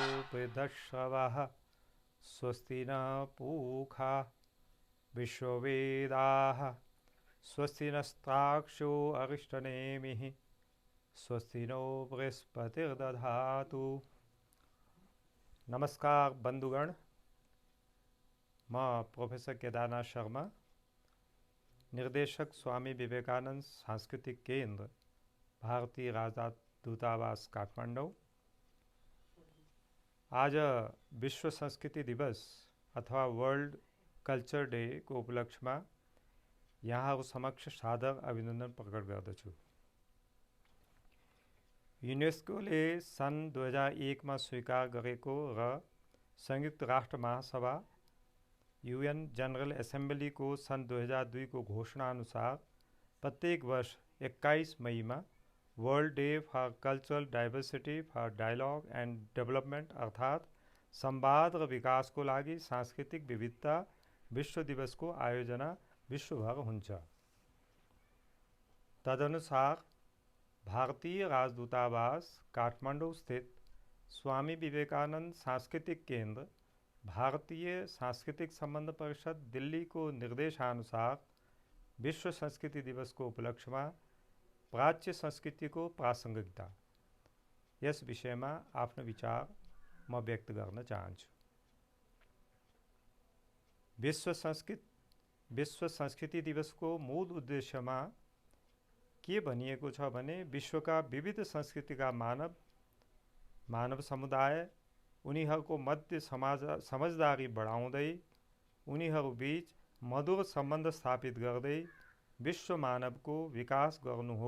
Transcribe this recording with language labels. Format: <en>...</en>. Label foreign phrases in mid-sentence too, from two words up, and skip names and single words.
<sa>पृथश्रवः स्वस्ति न पूषा विश्ववेदाः स्वस्ति नस्ताक्षो अरिष्टनेमिः स्वस्ति नो बृहस्पतिर्दधातु।</sa> <hi>नमस्कार बंधुगण, मैं प्रोफेसर केदारनाथ शर्मा, निर्देशक स्वामी विवेकानंद सांस्कृतिक केंद्र, भारतीय राजदूतावास काठमांडू।</hi> <ne>आज विश्व संस्कृति दिवस अथवा</ne> <en>World Culture Day</en> <ne>को उपलक्ष्य में यहाँ समक्ष सादर अभिनंदन प्रकट गर्दछु। युनेस्कोले सन् 2001 में स्वीकार गरेको र संयुक्त राष्ट्र महासभा</ne> <en>UN General Assembly</en> <ne>को सन् 2002 को घोषणा अनुसार प्रत्येक वर्ष 21 मई में</ne> <en>World Day for Cultural Diversity for Dialogue and Development</en> <ne>अर्थात संवाद र विकास को लागि सांस्कृतिक विविधता विश्व दिवस को आयोजना विश्वभर हुन्छ। तदनुसार भारतीय राजदूतावास काठमांडू स्थित स्वामी विवेकानंद सांस्कृतिक केंद्र, भारतीय सांस्कृतिक संबंध परिषद दिल्ली को निर्देशानुसार विश्व संस्कृति दिवस को उपलक्ष्य में प्राच्य संस्कृति को प्रासंगिकता यस विषय में आफ्नो विचार म व्यक्त गर्न चाहन्छु। विश्व संस्कृति दिवस को मूल उद्देश्य में के भनिएको छ भने विश्वका विविध संस्कृतिका मानव समुदाय उनीहरूको मध्य समझदारी बढाउँदै उनीहरू बीच मधुर सम्बन्ध स्थापित गर्दै विश्व मानवको विकास गर्नु हो।</ne>